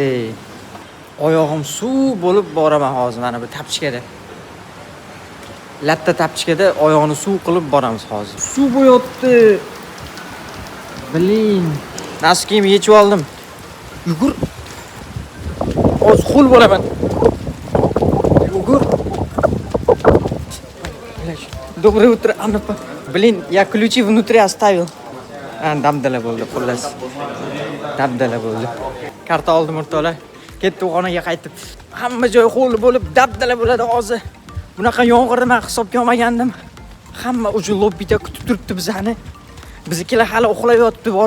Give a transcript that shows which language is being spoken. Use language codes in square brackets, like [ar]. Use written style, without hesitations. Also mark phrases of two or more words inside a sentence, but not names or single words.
[uz] Oyog'im suv bo'lib boraman hozir mana bu tapchikada. Latta tapchikada oyoqni suv qilib boramiz hozir. Suv bo'yotdi. Bilin. Naskiyim yechib oldim. Yugur. Hozir qo'l bo'laman. Yugur. [ru] Доброе утро, Анна. Блин, я ключи внутри оставил. [uz] Dabdala bo'ldi, xullas. Dabdala bo'ldi. Karta oldim o'rtoqlar. Ketdi xonaga qaytib. Hamma joy ho'l bo'lib, dabdala bo'ladi hozir. Bunaqa yomg'irni men hisobga olmagandim. Hamma o'sha lobbida kutib turibdi bizani. Biznikilar hali uxlab yotibdi boru.